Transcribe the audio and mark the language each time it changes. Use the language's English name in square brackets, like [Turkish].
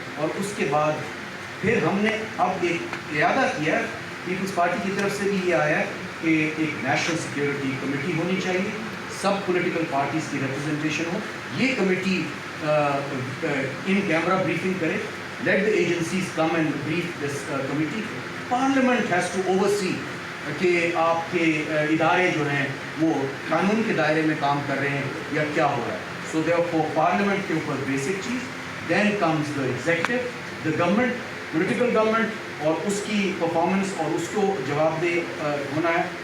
[Urdu] اور اس کے بعد پھر ہم نے اب ایک ارادہ کیا ہے, پیپلز پارٹی کی طرف سے بھی یہ آیا ہے کہ ایک نیشنل سیکیورٹی کمیٹی ہونی چاہیے, سب پولیٹیکل پارٹیز کی ریپرزنٹیشن ہو. یہ کمیٹی ان کیمرہ بریفنگ کرے. [English] Let the agencies come and brief this committee. Parliament has to oversee [Urdu] کہ آپ کے ادارے جو ہیں وہ قانون کے دائرے میں کام کر رہے ہیں یا کیا ہو رہا ہے. [English] so therefore [Urdu] پارلیمنٹ کے اوپر بیسک چیز, [English] then comes the executive, the government, political government, [Urdu] اور اس کی پرفارمنس اور اس کو جواب دہ ہونا ہے.